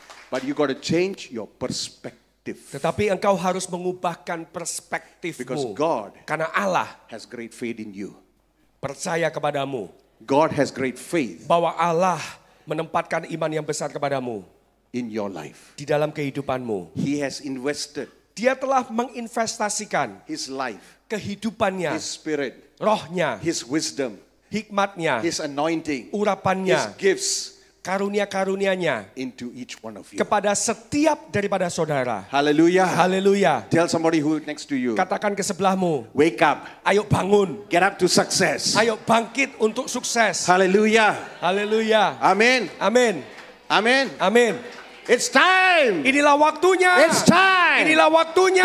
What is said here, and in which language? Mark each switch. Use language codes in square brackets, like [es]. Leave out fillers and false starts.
[en] But you got to change your perspective. [id] Tetapi engkau harus mengubahkan [en] Because [id] perspektifmu. [en] God [id] Karena Allah [en] has great faith in you. [id] percaya kepadamu. [en] God has great faith [id] Bahwa Allah menempatkan iman yang besar kepadamu. [en] in your life. [id] Di dalam kehidupanmu. [en] He has invested [id] Dia telah menginvestasikan [en] his life, [id] kehidupannya, [en] his spirit, [id] rohnya, [en] his wisdom, [id] hikmatnya, [en] his anointing, his [id] urapannya, [en] gifts [id] karunia-karunianya [en] into each one of you. [id] kepada setiap daripada saudara. [en] Hallelujah. [id] Haleluya. [en] Tell somebody who next to you, [id] Katakan ke sebelahmu, [en] wake up, [id] ayo bangun, [en] get up to success. [id] ayo bangkit untuk sukses. [en] Hallelujah. [id] Haleluya. [en] Amen. [id] Amin. [en] Amen. [id] Amin. [en] It's time. [id] Inilah waktunya. [en] It's time. [id] Inilah waktunya.